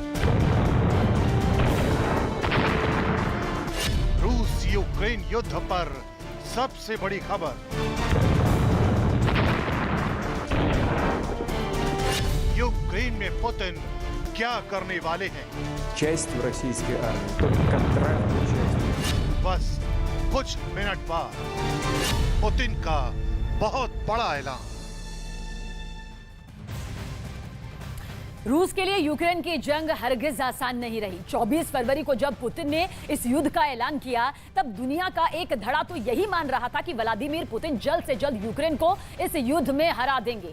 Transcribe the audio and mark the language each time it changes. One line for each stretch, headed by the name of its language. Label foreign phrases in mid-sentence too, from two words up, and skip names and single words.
Hindi: रूस यूक्रेन युद्ध पर सबसे बड़ी खबर। यूक्रेन में पुतिन क्या करने वाले हैं?
Russian: часть в российской армии, только контрактную часть.
Hindi: बस कुछ मिनट बाद पुतिन का बहुत बड़ा ऐलान। रूस के लिए यूक्रेन की जंग हरगिज आसान नहीं रही। 24 फरवरी को जब पुतिन ने इस युद्ध का ऐलान किया, तब दुनिया का एक धड़ा तो यही मान रहा था कि व्लादिमीर पुतिन जल्द से जल्द यूक्रेन को इस युद्ध में हरा देंगे।